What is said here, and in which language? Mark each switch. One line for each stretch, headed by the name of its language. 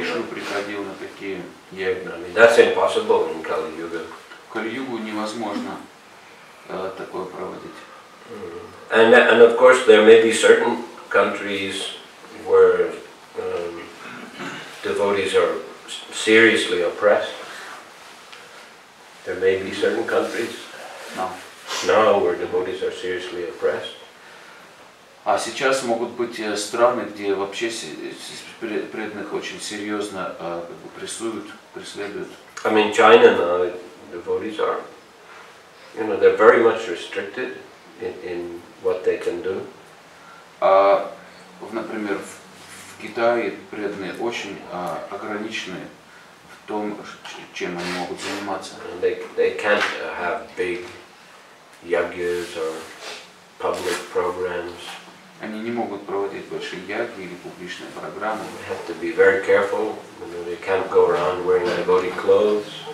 Russian: Вишну приходил на такие яги.
English: I mean, that's impossible in Kali Yuga.
Russian: В Кали-югу невозможно такое проводить.
English: And of course there may be certain countries where devotees are seriously oppressed. There may be certain countries now where devotees are seriously oppressed.
Russian: А сейчас могут быть страны, где вообще преданных очень серьезно преследуют.
English: I mean, China now, devotees are, they're very much restricted in what they can do.
Russian: Например, в Китае преданные очень ограничены в том, чем они могут заниматься.
English: They can't have big yagyas or public programs.
Russian: Они не могут проводить большие яги или публичные программы.
English: They have to be very careful. They can't go around wearing devotee clothes.